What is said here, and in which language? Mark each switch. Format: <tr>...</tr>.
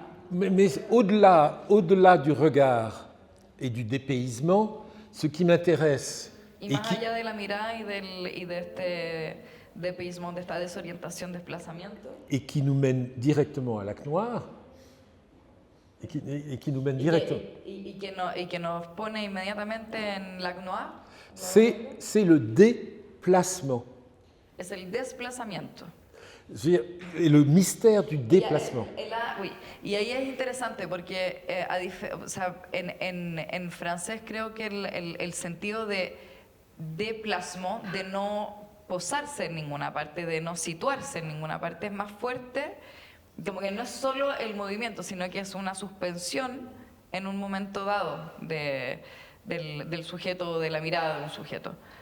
<fr>Mais au-delà du regard et du dépaysement, ce qui m'intéresse...</fr> <es>Y más allá de la mirada y de este dépaysement, de esta desorientación, desplazamiento.</es> <fr>Et qui nous mène directement à Lac Noir. Et qui nous mène directement.</fr> <es>Y que nos pone inmediatamente en Lac Noir.</es> <fr>C'est le déplacement.</fr> <es>Es el desplazamiento.</es> <fr>Et le mystère du déplacement. Oui.</fr> <es>Y ahí es interesante porque o sea, en francés creo que el sentido de déplacement, de no posarse en ninguna parte, de no situarse en ninguna parte, es más fuerte, como que no es solo el movimiento, sino que es una suspensión en un momento dado del sujeto o de la mirada de un sujeto.</es>